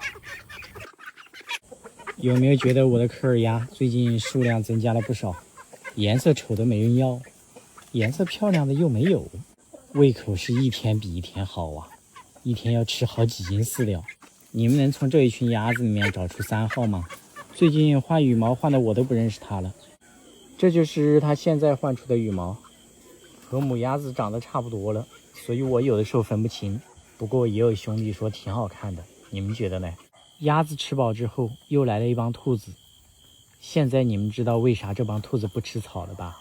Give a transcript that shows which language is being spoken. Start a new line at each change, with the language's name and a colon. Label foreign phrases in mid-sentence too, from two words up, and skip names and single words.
Chinese: 有沒有覺得我的科爾鴨最近數量增加了不少？顏色醜的沒人要，顏色漂亮的又沒有。胃口是一天比一天好啊，一天要吃好幾斤飼料。你們能從這一群鴨子裡面找出3號嗎？最近換羽毛換的我都不認識它了。這就是它現在換出的羽毛，和母鴨子長得差不多了，所以我有的時候分不清。不過也有兄弟說挺好看的，你們覺得呢？鴨子吃飽之後，又來了一幫兔子。現在你們知道為啥這幫兔子不吃草了吧？